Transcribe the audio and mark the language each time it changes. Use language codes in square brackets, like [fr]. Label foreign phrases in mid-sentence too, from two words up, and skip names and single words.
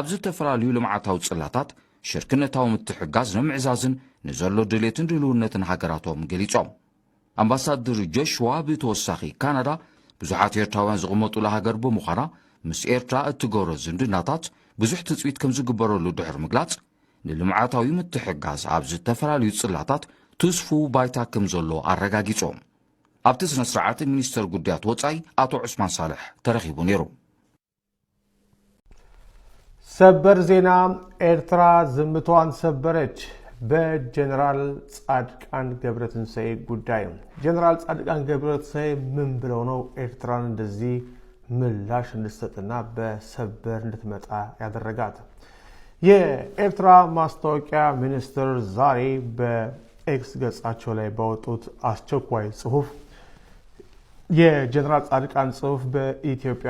[ti] ዝተፈላለዩ ልምዓታዊ ጽላታት ሽርክነታዊ ምትሕጋዝ ንምዕዛዝን ንዘሎ ድሌትን ድልውነትን ሃገራቶም ገሊጾም አምባሳደር ጆሹዋ ብተወሳኺ ካናዳ ብዙሓት ኤርትራውያን ዝቕመጡላ ሃገር ብምዃና ምስ ኤርትራ እትገብሮ ዝምድናታት ብዙሕ ትፅቢት ከም ዝግበረሉ ድሕሪ ምግላጽ ንልምዓታዊ ምትሕጋዝ ኣብ ዝተፈላለዩ ጽላታት ትስፉ ባይታ ከም ዘሎ ኣረጋጊጾም ኣብቲ ስነ ስርዓት ሚኒስተር ጉዳያት ወጻኢ ኣቶ ዑስማን ሳልሕ ተረኺቡ ነይሩ [am] ሰበር ዜና ኤርትራ ዝምቷን ሰበረች በጀነራል ጻድቃን ገብረትንሳኤ ጉዳይ ጀነራል ጻድቃን ገብረትንሳኤ ምን ብለው ነው ኤርትራን እንደዚህ ምላሽ እንድትሰጥና በሰበር እንድትመጣ ያደረጋት የኤርትራ ማስታወቂያ ሚኒስትር ዛሬ በኤክስ ገጻቸው ላይ ባወጡት አስቸኳይ ጽሁፍ የጀነራል ጻድቃን ጽሁፍ በኢትዮጵያ